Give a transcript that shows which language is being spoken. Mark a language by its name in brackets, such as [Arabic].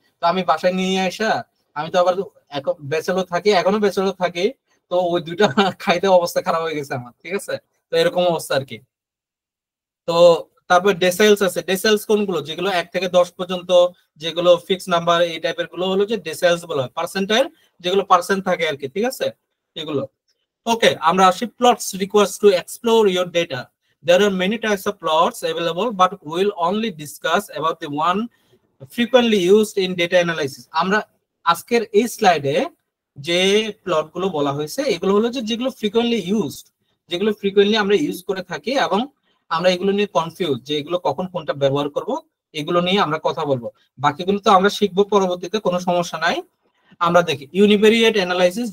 [Bangla] তো আমি বাসায় নিয়ে আসা, আমি তো আবার ব্যাচেলর থাকি, এখনো ব্যাচেলর থাকি, তো ওই দুইটা খাইতে অবস্থা খারাপ হয়ে গেছে আমার, ঠিক আছে। তো এরকম অবস্থা আর কি। তো তারপর ডেসাইলস আছে। ডেসাইলস কোনগুলো? যেগুলো 1 থেকে 10 পর্যন্ত, যেগুলো ফিক্স নাম্বার, এই টাইপের গুলো হলো যে ডেসাইলস বলা হয়। পার্সেন্টাইল যেগুলো পার্সেন্ট থাকে আর কি, ঠিক আছে, এগুলো। [English] okay, [Bangla] আমরা আসি [English] Plots requires to explore your data. There are many types of plots available, but we'll only discuss about the one frequently used in data analysis. [Bangla] আমরা আজকের এই স্লাইডে যে প্লট গুলো বলা হয়েছে এগুলো হলো যে যেগুলো ফ্রিকোয়েন্টলি ইউজড, যেগুলো ফ্রিকোয়েন্টলি আমরা ইউজ করে থাকি, এবং আমরা এগুলো নিয়ে কনফিউজ যে এগুলো কখন কোনটা ব্যবহার করব, এগুলো নিয়ে আমরা কথা বলবো। বাকিগুলো তো আমরা শিখবো পরবর্তীতে, কোনো সমস্যা নাই। আমরা দেখি ইউনিভেরিয়েট অ্যানালাইসিস।